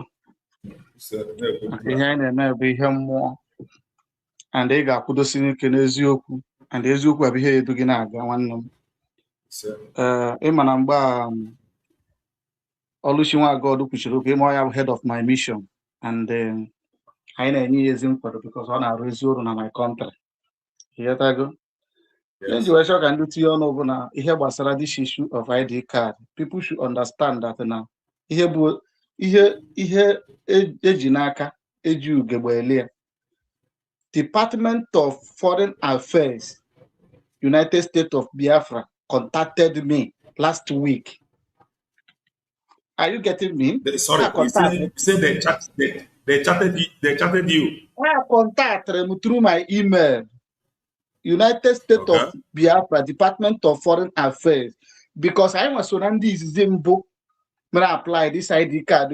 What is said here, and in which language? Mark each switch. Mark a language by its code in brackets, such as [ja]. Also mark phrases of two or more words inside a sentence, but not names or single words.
[ig] Ihe anyị na-eme bụ ihe mmụọ. And ị ga-akwụdosi n'ike n'eziokwu. And eziokwu abụ ihe edu gị na-aga nwanne m. Ịma na mgbe Oluchi Nwagọdụ kwuchiri okwu ịma ya bụ [en] head of my mission. [ig] And anyị na-enye ya ezi nkwado because ọ na-arụ ezi ọrụ na [en] my country. [ig] Ịghọtago? Yes. Ka ndị tinye ọnụ bụ na ihe gbasara [en] this issue of ID card, people should understand that [ig] na ihe bụ ihe eji n'aka eji ugegbe elie. [en] Department of Foreign Affairs, United States of Biafra contacted me last week. Are you getting me? Sorry, you said they chatted you. I contacted them through my email. United States of Biafra, Department of Foreign Affairs, because I was on this Zimbo when I apply this ID card.